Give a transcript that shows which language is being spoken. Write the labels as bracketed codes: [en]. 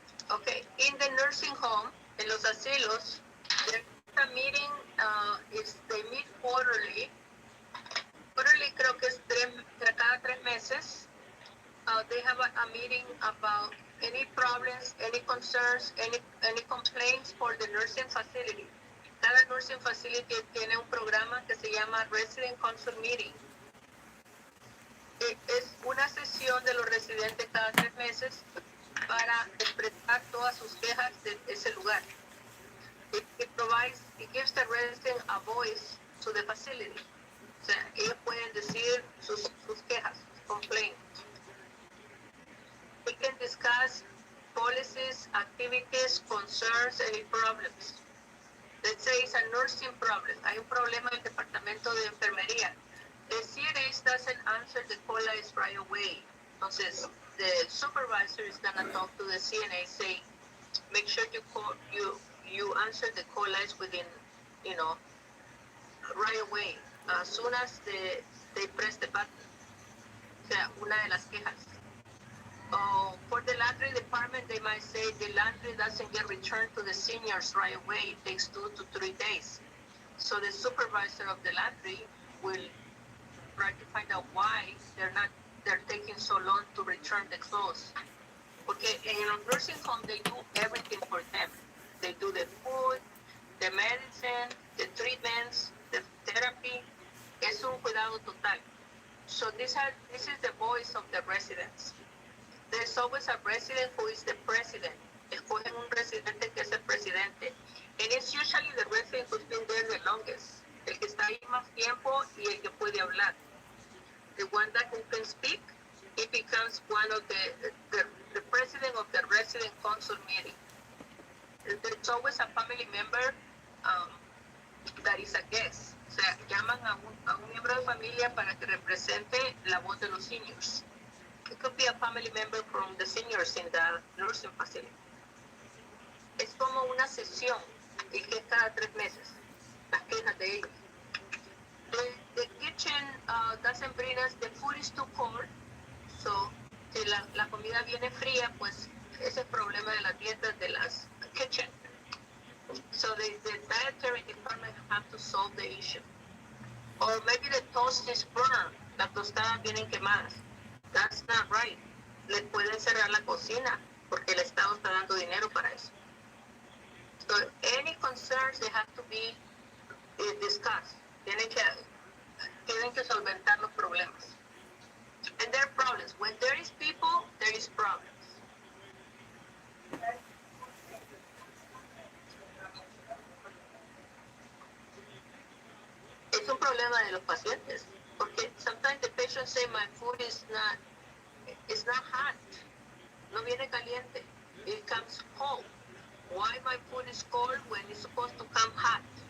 [en] Okay, in the nursing home, [es] en los asilos, [en] there's a meeting, they meet quarterly. [es] Quarterly creo que es cada 3 meses. [en] They have a meeting about any problems, any concerns, any complaints for the nursing facility. [es] Cada nursing facility tiene un programa que se llama Resident Council Meeting. Es una sesión de los residentes cada 3 meses para expresar todas sus quejas de ese lugar. [en] It gives the resident a voice to the facility. [es] O sea, ellos pueden decir sus quejas, complaints. [en] We can discuss policies, activities, concerns, any problems. Let's say it's a nursing problem. [es] Hay un problema en el departamento de enfermería. [en] The CNA doesn't answer the call list right away. [es] Entonces, [en] the supervisor is going to talk to the CNA, say, make sure you answer the call list within, right away, as soon as they press the button. [es] O sea, una de las quejas. [en] For the laundry department, they might say the laundry doesn't get returned to the seniors right away. It takes 2 to 3 days. So the supervisor of the laundry will try to find out why they're taking so long to return the clothes. [es] Porque [en] in a nursing home, they do everything for them. They do the food, the medicine, the treatments, the therapy. [es] Es un cuidado total. [en] So this is the voice of the residents. There's always a resident who is the president. [es] Escogen un residente que es el presidente. [en] And it's usually the resident who's been there the longest. [es] El que está ahí más tiempo y el que puede hablar. [en] The one that who can speak, he becomes one of the president of the resident council meeting. There's always a family member that is a guest. [es] O sea, llaman a un miembro de familia para que represente la voz de los seniors. [en] It could be a family member from the seniors in the nursing facility. [es] Es como una sesión y que es cada 3 meses, las quejas de ellos. [en] The kitchen doesn't bring us, the food is too cold, [es] so si la comida viene fría, pues ese es el problema de las dietas de las kitchen. [en] So the dietary department have to solve the issue. Or maybe the toast is burned, [es] las tostadas vienen quemadas. [en] That's not right. [es] Les pueden cerrar la cocina porque el Estado está dando dinero para eso. [en] So any concerns, they have to be discussed. [es] Tienen que solventar los problemas. [en] And there are problems. When there is people, there is problems. [es] Es un problema de los pacientes. Porque [en] sometimes the patient say my food is not hot. [es] No viene caliente. [en] It comes cold. Why my food is cold when it's supposed to come hot?